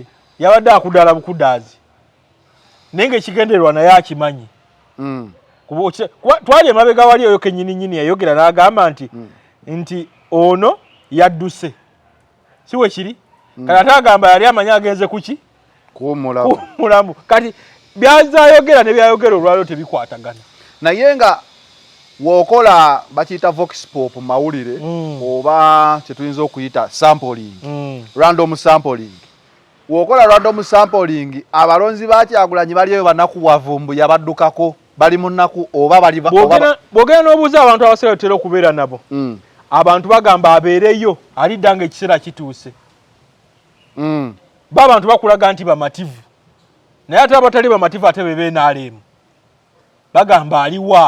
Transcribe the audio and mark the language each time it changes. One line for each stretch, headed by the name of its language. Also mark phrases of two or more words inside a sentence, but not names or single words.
Ganda: yabadde akudaala bukudaazi naye ng'ekigendererwa naye akimanyi twali emabega wali oyo kennyininyini yayogera n'agamba nti ono yadduse si we kiri kati ate agamba yali amanyi agenze kuki kuwummulamu kati byazayogera ne byayogera olwaliro tebikwatagana naye nga wokola bakiyita
English: vox pop
Ganda: mawulire oba kyetuyinza okuyita sampling
English: random sampling
Ganda: wokola
English: random sampling
Ganda: abalonzi ba Kyagulanyi baliyo banakuwavumbu yabaddukako bali mu nnaku oba bali bwogera n'obuuza abantu abasinga tutera okubeera nabo abantu bagamba abeereyo alidda nga ekiseera kituuse ba abantu bakulaga nti bamativu naye ate abatali bamativu ate be beenaaleemu bagamba aliwa